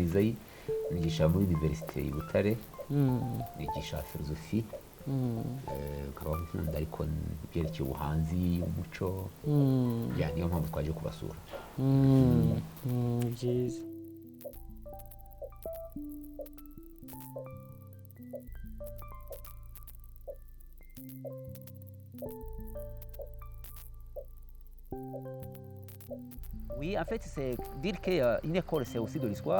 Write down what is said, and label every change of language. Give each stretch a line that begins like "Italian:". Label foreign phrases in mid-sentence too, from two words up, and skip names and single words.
Kinyarwanda: Isaïe, nigisha muri Université i Butare, nigisha philosophie, ukaba nkunda ariko byerekeye ubuhanzi, umuco, niyo mpamvu twaje kubasura. Byiza.
French: Oui, en fait, c'est dire qu'une école, c'est aussi de l'histoire.